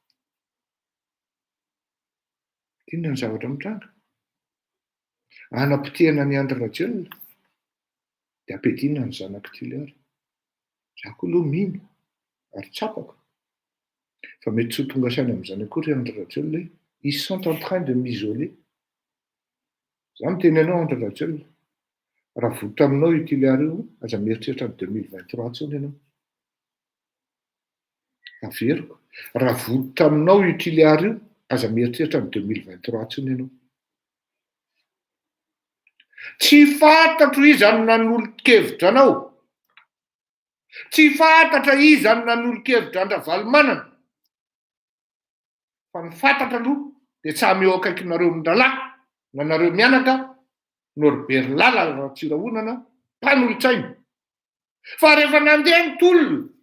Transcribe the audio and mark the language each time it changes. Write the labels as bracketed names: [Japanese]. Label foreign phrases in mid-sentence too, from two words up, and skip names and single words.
[Malagasy] Inona ny zavatra mitranga? Hanapotehana ny Andry Rajoelina dia ampiadina ny zanaky Tuliara. Za koa aloha mino ary tsapako fa mety tsy ho tonga saina amin'izany akory Andry Rajoelina hoe [French] ils sont en train de m'isoler. [Malagasy] Za miteny anao Andry Rajoelina, raha voto aminao io Tuliara io, aza mieritreritra ny 2023 tsony ianao. averiko raha vototra aminao io tiliary io aza mieritreritra ny 2023 tsiny ianao tsy fantatro izany nanolo-kevitra anao tsy fantatra izany nanolo-kevitra andravalimanana fa ny fantatra aloha dia samy eo akaikinareo mindralahy na nareo mianaka Norbert Lala Ratsirahonana mpanolotsaina fa rehefa nandeha ny tolona